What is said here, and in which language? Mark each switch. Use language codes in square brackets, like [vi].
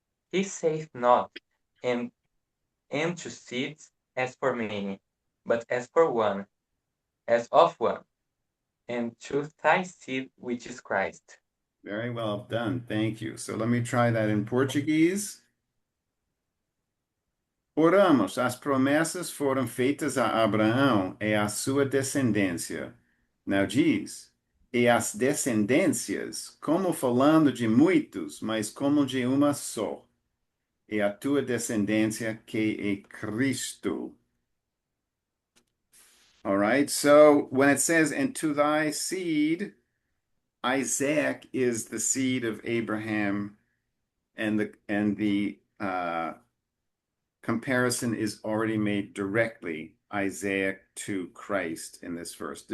[en] He saith not, and to seeds as for many, but as for one, as of one, and to thy seed which is Christ. Very well done. Thank you. So let me try that in Portuguese. [pt] Oramos, as promessas foram feitas a Abraão e à sua descendência. Now diz, e as descendências, como falando de muitos, mas como de uma só. E a tua descendência que é Cristo. [en] All right, so when it says, and to thy seed, Isaac is the seed of Abraham, and the comparison is already made directly Isaac to Christ in this verse.